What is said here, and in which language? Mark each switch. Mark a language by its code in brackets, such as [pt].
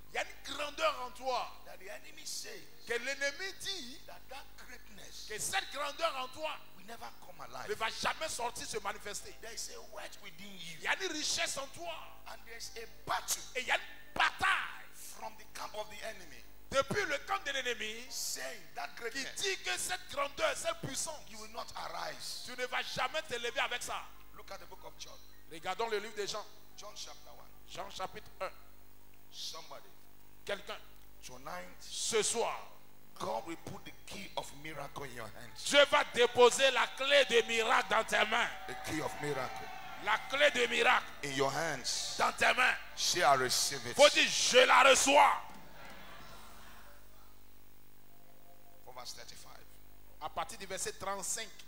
[fr] il y a une grandeur en toi. [en] that the enemy says [fr] Que l'ennemi dit [en] that greatness [fr] que cette grandeur en toi [en] will never come alive. [fr] va jamais sortir se manifester. [en] There is a wealth within [fr] Il y a une richesse en toi. [en] and there's a battle [fr] Et il y a une bataille [en] from the camp of the enemy [fr] depuis le camp de l'ennemi [en] saying that [fr] qui [en] greatness, [fr] dit que cette grandeur, cette puissance, [en] you will not arise. [fr] tu ne vas jamais te lever avec ça. [en] Look at the book of John. [fr] Regardons le livre de Jean. [en] John chapter 1. [fr] Jean chapitre 1. [en] Somebody. [fr] Quelqu'un, [en] Tonight, [fr] ce soir, [en] God will put the key of miracle in your hands. [fr] Dieu va déposer la clé de miracle dans tes mains. [en] The key of miracle [fr] La clé de miracle [en] in your hands. [fr] dans tes mains. [en] Say, I receive it. [fr] Faut dire, je la reçois. [en] For verse 35. [fr] À partir du verset 35.